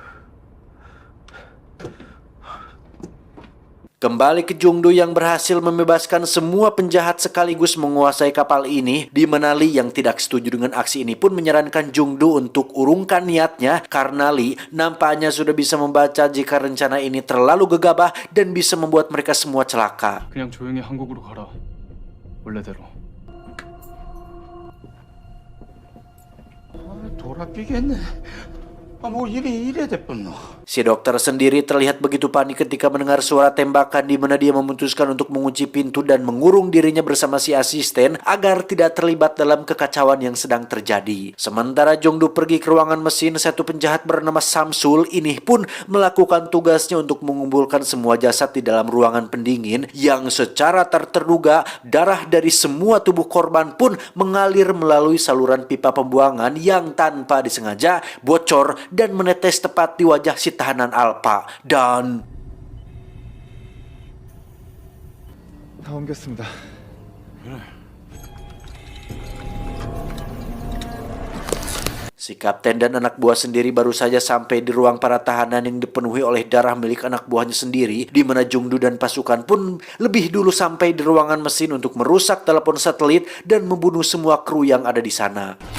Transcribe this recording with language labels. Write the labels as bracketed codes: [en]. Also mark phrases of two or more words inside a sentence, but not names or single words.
[id] Kembali ke Jungdu yang berhasil membebaskan semua penjahat sekaligus menguasai kapal ini, di mana Lee yang tidak setuju dengan aksi ini pun menyarankan Jungdu untuk urungkan niatnya karena Lee nampaknya sudah bisa membaca jika rencana ini terlalu gegabah dan bisa membuat mereka semua celaka. [ko] 그냥 조용히 한국으로 가라. 원래대로. 돌아삐겠네. 뭐 이래 됐군요. [id] Si dokter sendiri terlihat begitu panik ketika mendengar suara tembakan, di mana dia memutuskan untuk mengunci pintu dan mengurung dirinya bersama si asisten agar tidak terlibat dalam kekacauan yang sedang terjadi. Sementara Jongdu pergi ke ruangan mesin, satu penjahat bernama Samsul ini pun melakukan tugasnya untuk mengumpulkan semua jasad di dalam ruangan pendingin yang secara tak terduga darah dari semua tubuh korban pun mengalir melalui saluran pipa pembuangan yang tanpa disengaja bocor dan menetes tepat di wajah si tahanan Alpa. Dan [ko] 다 옮겼습니다. [id] si kapten dan anak buah sendiri baru saja sampai di ruang para tahanan yang dipenuhi oleh darah milik anak buahnya sendiri, di mana Jungdu dan pasukan pun lebih dulu sampai di ruangan mesin untuk merusak telepon satelit dan membunuh semua kru yang ada di sana.